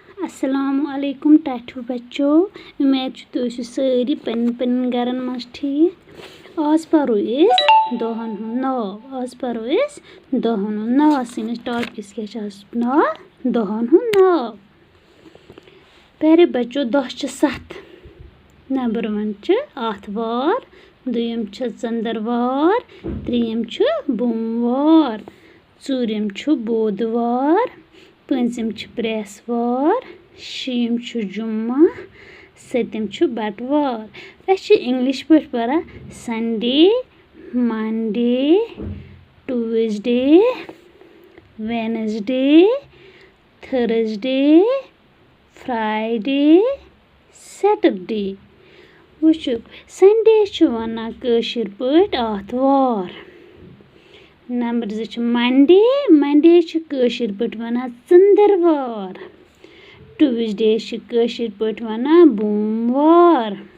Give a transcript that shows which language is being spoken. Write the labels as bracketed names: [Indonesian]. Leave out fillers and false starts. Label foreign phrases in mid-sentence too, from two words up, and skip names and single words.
[Arabic] السلام عليكم [Kashmiri] टाठू बच्चों। उम्मीद छ तुम सारी पन गरन मज ठीक। आज परो दहन हुंद नाव। आज परो दहन हुंद नाव। सनिस टॉपिकस क्या नाव? दहन हुंद नाव। प्यारे बच्चों, दह छ 7। नंबर 1 छ आथवार, दुयम छ ጸन्दरवार, त्रियम छ बोमवार, ژوٗرِم छ बोधवार, पूंژِم छ برٛیسوار, شیٚیِم छ جمعہ, سٔتِم छ بٹوار. أسۍ چھِ اِنگلِش پٲٹھۍ پَران [English] Sunday, Monday, Tuesday, Wednesday, Thursday, Friday, Saturday. [Kashmiri] وٕچھو سنڈے چھُ وَنان کٲشِر پٲٹھۍ آتھوار. نمبر 2 چھُ منڈے. منڈے چھُ کٲشِر پٲٹھۍ وَنان ژٔندٕروار. ٹیوزڈے چھِ کٲشِر پٲٹھۍ وَنان بوموار.